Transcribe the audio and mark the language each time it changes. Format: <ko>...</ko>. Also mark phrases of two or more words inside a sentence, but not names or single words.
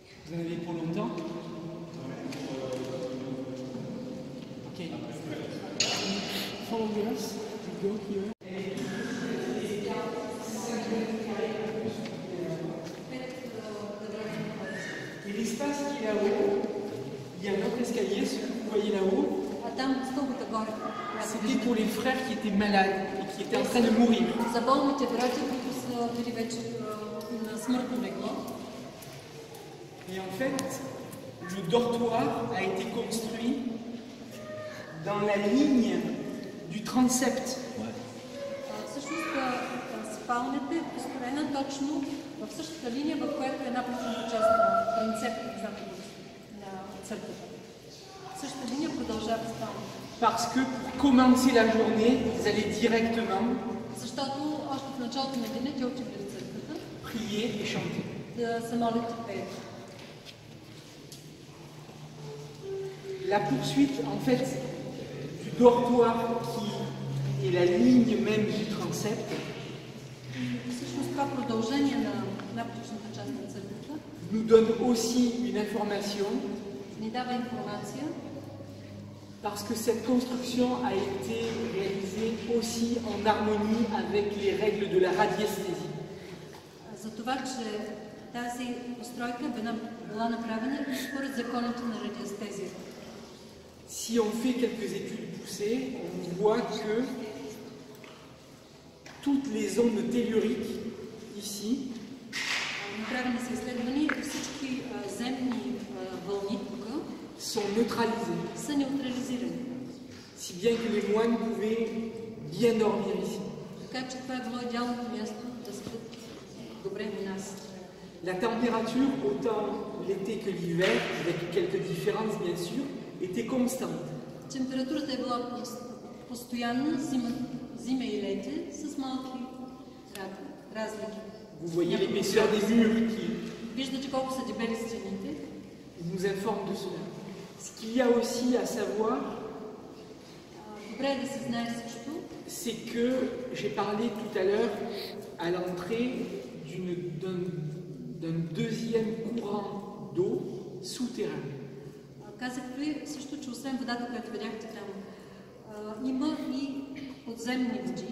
<fr>Vous en avez pour longtemps? Ok.</fr> <en>Follow us. We go here.</en> <fr>Et l'espace qui est là-haut, il y a un autre escalier, ce que vous voyez là-haut,</fr> <bg>А там стълбата горе.</bg> <fr>c'était pour les frères qui étaient malades et qui étaient en train de mourir.</fr> <bg>За болните братя, които са били вече на смъртно легло.</bg> <fr>Et en fait, le dortoir a été construit dans la ligne du transept.</fr> <bg>Всъщност спалнята е построена точно в същата линия, в която е една почната част на трансепта, на църквата. Същата линия продължава спалнята.</bg> <fr>Parce que pour commencer la journée, ils allaient directement</fr> <bg>Защото още в началото на деня те отивали в църквата</bg> <fr>prier et chanter.</fr> <bg>да се молят и пеят.</bg> <fr>La poursuite, en fait, du dortoir qui est la ligne même du transept,</fr> <bg>Всъщност това продължение на напочната част на църквата</bg> <fr>nous donne aussi une information,</fr> <bg>ни дава информация,</bg> <fr>parce que cette construction a été réalisée aussi en harmonie avec les règles de la radiesthésie.</fr> <bg>за това, че тази постройка била направена според законите на радиестезията.</bg> <fr>Si on fait quelques études poussées, on voit que toutes les ondes telluriques ici</fr> <bg>Направени са изследвания и всички земни вълни тук</bg> <fr>sont neutralisées,</fr> <bg>са неутрализирани.</bg> <fr>si bien que les moines pouvaient bien dormir ici.</fr> <bg>Така че това е било идеалното място да спят добре у нас.</bg> <fr>La température, autant l'été que l'hiver, avec quelques différences bien sûr, était constante.</fr> <bg>Температурата е била постоянна, зима и лете, с малки разлики.</bg> <fr>Vous voyez l'épaisseur des murs qui</fr> <bg>Виждате колко са дебели стените.</bg> <fr>nous informe de cela. Ce qu'il y a aussi à savoir,</fr> <bg>Добре е да се знае също,</bg> <fr>c'est que j'ai parlé tout à l'heure à l'entrée d'un deuxième courant d'eau souterrain.</fr> <bg>казах ви също, че освен водата, която видяхте там, има и подземни води,</bg>